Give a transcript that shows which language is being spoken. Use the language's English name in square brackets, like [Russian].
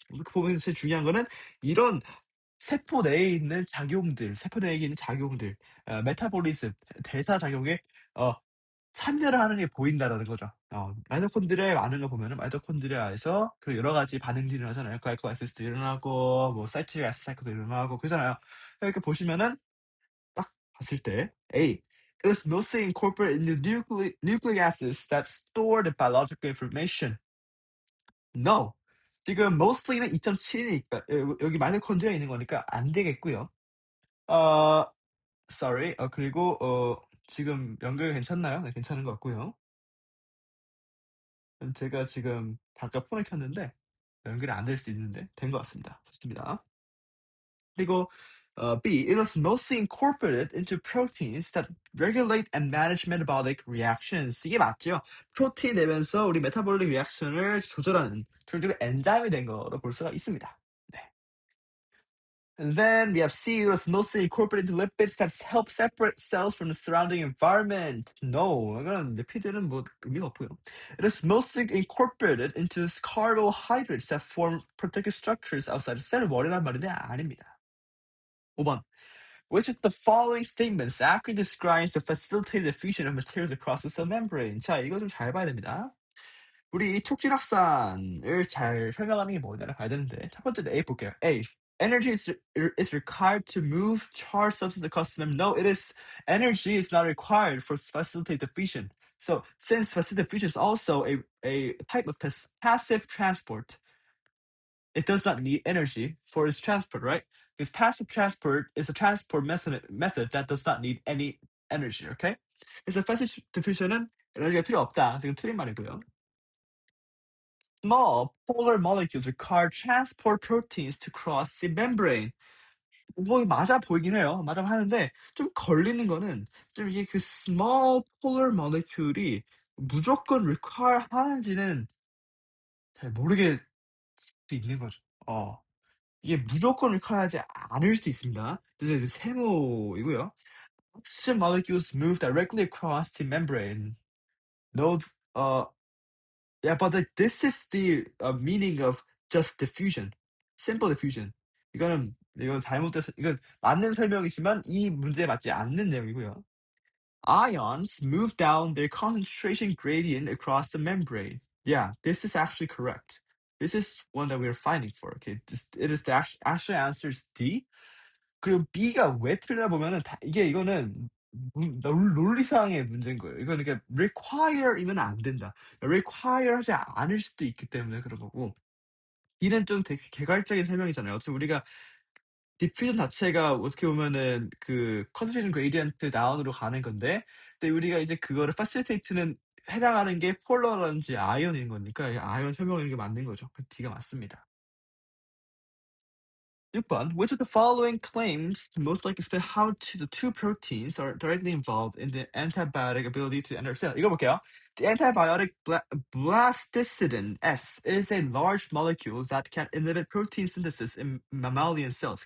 [Korean] 이렇게 보면 제일 중요한 거는 이런 세포 내에 있는 작용들, 세포 내에 있는 작용들, 메타볼리즘, 대사 작용에 어 참여를 하는 게 보인다라는 거죠. 마이토콘드리아에 많은 거 보면은 마이토콘드리아에서 그 여러 가지 반응들이 일어나잖아요. 글라이콜라이시스도 일어나고 뭐 사이트릭 애시드 사이클도 일어나고 그러잖아요. 이렇게 보시면은 딱 봤을 때 [English] A is mostly incorporated into nucleic acids that store the biological information. No. [Korean] 지금 mostly는 2.7이니까 여기 마이토콘드리아에 있는 거니까 안 되겠고요. [English] 어 sorry. [Korean] 그리고 지금 연결 괜찮나요? 네, 괜찮은 것 같고요. 제가 지금 잠깐 폰을 켰는데 연결이 안 될 수 있는데 된 것 같습니다. 좋습니다. 그리고 B. [English] It was mostly incorporated into proteins that regulate and manage metabolic reactions. [Korean] 이게 맞죠? 프로틴 내면서 우리 메타볼릭 리액션을 조절하는 결국에 엔자임이 된 거로 볼 수가 있습니다. 네. [English] And then we have C. It was mostly incorporated into lipids that help separate cells from the surrounding environment. [Korean] No, 이거는 리피드는 뭐 의미가 없고요. [English] It is mostly incorporated into carbohydrates that form protective structures outside the cell wall [Korean] 이란 말인데 아닙니다. 5번. [English] Which of the following statements accurately describes the facilitated diffusion of materials across the cell membrane? [Korean] 자, 이거 좀 잘 봐야 됩니다. 우리 촉진확산을 잘 설명하는 게 뭐냐를 봐야 되는데 첫 번째 A 볼게요. A. [English] Energy is required to move charged substance across the membrane. No, it is energy is not required for facilitate diffusion. So since facilitate diffusion is also a type of passive transport, it does not need energy for its transport, right? Because passive transport is a transport method that does not need any energy, okay? [Korean] 그래서 passive diffusion은 에너지가 필요 없다. 지금 틀린 말이고요. [English] Small polar molecules require transport proteins to cross the membrane. [Korean] 뭐 맞아 보이긴 해요. 맞아 하는데 좀 걸리는 거는 좀 이게 그 small polar molecule이 무조건 require 하는지는 잘 모르겠을 수 있는 거죠. 이게 무조건 require하지 않을 수도 있습니다. 그래서 이제 세모이고요. [English] Oxygen molecules move directly across the membrane. No, yeah, but this is the meaning of just diffusion, simple diffusion. [Korean] 이건 잘못돼서 이건 맞는 설명이지만 이 문제에 맞지 않는 내용이고요. [English] Ions move down their concentration gradient across the membrane. Yeah, this is actually correct. This is one that we're finding for. Okay, it is the actual answer is D. [Korean] 그리고 B가 왜 틀리나 보면은 이거는 논리상의 문제인 거예요. 이거는 그러니까 require이면 안 된다. require 하지 않을 수도 있기 때문에 그런 거고 B는 좀 되게 개괄적인 설명이잖아요. 어차피 우리가 diffusion 자체가 어떻게 보면은 그 concentration gradient down으로 가는 건데 근데 우리가 이제 그거를 facilitate는 해당하는 게 폴러라든지 아이언인 거니까 아이언 설명하는 게 맞는 거죠. 그 D가 맞습니다. 6번. [English] Which of the following claims most likely explain how the two proteins are directly involved in the antibiotic ability to enter cell? [Korean] 이거 볼게요. [English] The antibiotic blastocidin S is a large molecule that can inhibit protein synthesis in mammalian cells.